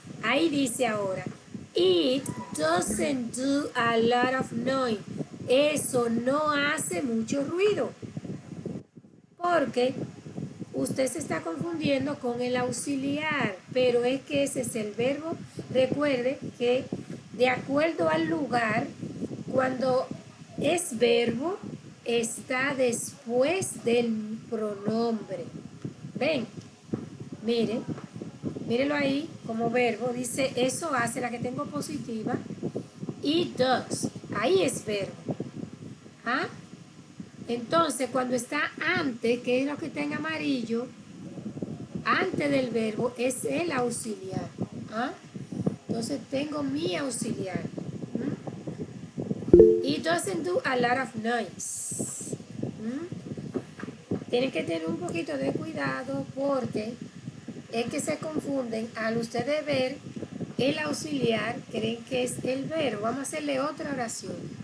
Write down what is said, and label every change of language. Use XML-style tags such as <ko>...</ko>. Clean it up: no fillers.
<es>Ahí dice ahora,</es> <en>it doesn't do a lot of noise.</en> <es>Eso no hace mucho ruido. Porque usted se está confundiendo con el auxiliar, pero es que ese es el verbo. Recuerde que de acuerdo al lugar, cuando es verbo, está después del pronombre. Ven, mire, mírelo ahí como verbo. Dice, eso hace la que tengo positiva.</es> <en>It does.</en> <es>Ahí es verbo. ¿Ah? Entonces, cuando está antes, que es lo que está en amarillo, antes del verbo es el auxiliar. ¿Ah? Entonces tengo mi auxiliar. ¿Mm?</es> <en>It doesn't do a lot of noise. ¿Mm?</en> <es>Tienen que tener un poquito de cuidado porque es que se confunden al ustedes ver el auxiliar, creen que es el verbo. Vamos a hacerle otra oración.</es>